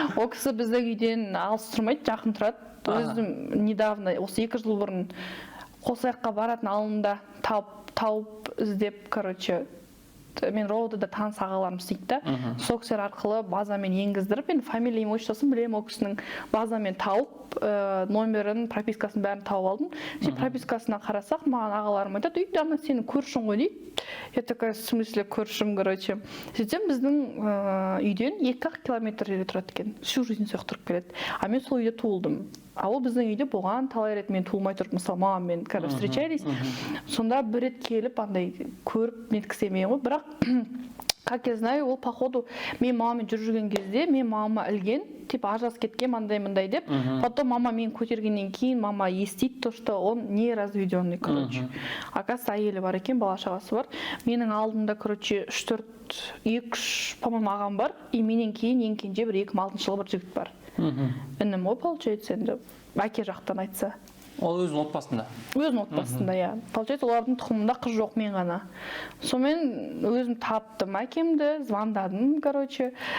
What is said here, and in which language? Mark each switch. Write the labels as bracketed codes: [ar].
[kk] Ол кісі біздің үйден алыс тұрмайды, жақын тұрады. Өзім [ru] недавно, [kk] осы 2 жыл бұрын Қосаяққа баратын алымда тауып іздеп, [ru] короче, [kk] мен ровдада таныс ағаларым істейді да, сол кісілер арқылы базамен енгіздіріп, мен фамилия имуществосын білемін, ол кісінің базамен тауып, номерін, пропискасын бәрін тауып алдым. Пропискасына қарасақ, маған ағаларым айтады, үйде ана сенің көршің ғой дейді. [ru] Я такая, в смысле [kk] көршім, [ru] короче. [kk] Сөйтсем біздің үйден 2 километр жерде тұрады екен. Всю жизнь сояқ тұрып келеді. А мен сол үйде туылдым. А ол біздің үйде болған талай рет мен туылмай тұрып, мысалы, мамамен встречались. Сонда бір рет келіп, андай көріп неткісемейін ғой. Бірақ, [ru] как я знаю, [kk] ол [ru] походу [kk] мен мамамен жүрген кезде, мен мама ілген, [ru] типа [kk] ажырасып кеткен мындай деп. [ru] Потом [kk] мама мен көтергеннен кейін мама естиді [ru] то, что он не разведенный, короче. Оказывается, [kk] әйелі бар екен, бала шағасы бар. Менің алдымда, [ru] короче, [kk] 2-3, [ru] по-моему, [kk] ағам бар. И менен кейін ең кенже бір 2006 жылы бір жігіт бар. Інім ғой, [ru] получается, [kk] енді әке жақтан айтса. Ол өзінің отбасында? Өзінің отбасында, иә. [ru] Получается, [kk] олардың тұқымында қыз жоқ, мен ғана. Сонымен өзім таптым әкемді, звондадым, [ru] короче.